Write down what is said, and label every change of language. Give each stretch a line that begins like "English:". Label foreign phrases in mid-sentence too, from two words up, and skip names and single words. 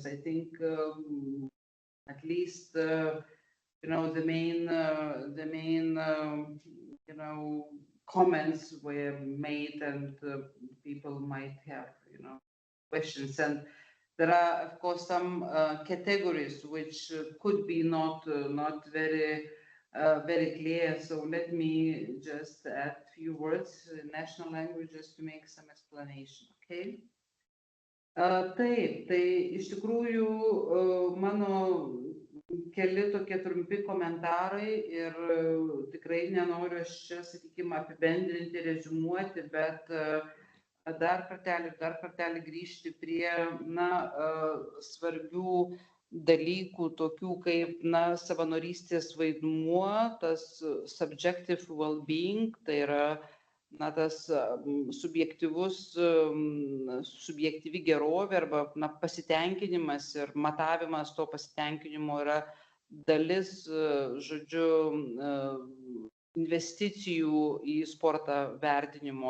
English: I think at least the main comments were made, and people might have questions. And there are, of course, some categories which could be not very clear. So let me just add a few words in national languages to make some explanation. Okay.
Lithuanian: Taip, tai iš tikrųjų mano keli tokie trumpi komentarai ir tikrai nenoriu aš čia, sakykime, apibendrinti, reziumuoti, bet dar kartelį grįžti prie svarbių dalykų, tokių kaip savanorystės vaidmuo, tas
English: subjective well-being,
Lithuanian: tai yra tas subjektyvi gerovė arba pasitenkinimas ir matavimas to pasitenkinimo yra dalis, investicijų į sportą vertinimo.